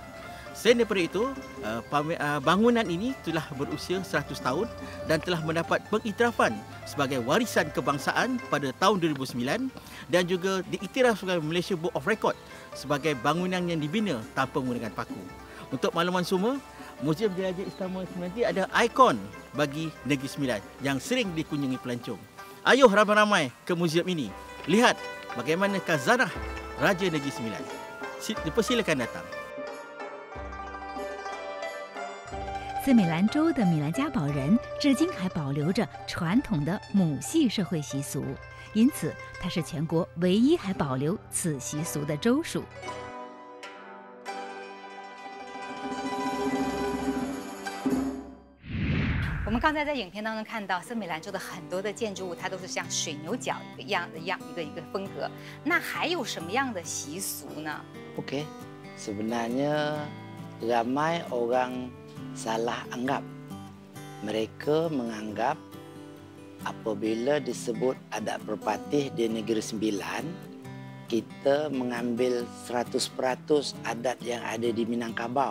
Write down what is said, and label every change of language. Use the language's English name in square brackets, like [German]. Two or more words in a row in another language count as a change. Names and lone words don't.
[Malay] Selain daripada itu, bangunan ini telah berusia 100 tahun dan telah mendapat pengiktirafan sebagai warisan kebangsaan pada tahun 2009 dan juga diiktiraf sebagai Malaysia Book of Record sebagai bangunan yang dibina tanpa menggunakan paku. Untuk makluman semua, Museum Diraja Istana Sembilan ada ikon bagi Negeri Sembilan yang sering dikunjungi pelancong. Ayuh ramai-ramai ke museum ini. Lihat bagaimana khazanah Raja Negeri Sembilan. Silakan datang. [Chinese] 森美兰州的米兰嘉堡人至今还保留着传统的母系社会习俗，因此它是全国唯一还保留此习俗的州属。我们刚才在影片当中看到森美兰州的很多的建筑物，它都是像水牛角一个风格。那还有什么样的习俗呢？ [Malay] Oke, sebenarnya ramai orang salah anggap. Mereka menganggap apabila disebut adat berpatih di Negeri Sembilan, kita mengambil 100% adat yang ada di Minangkabau.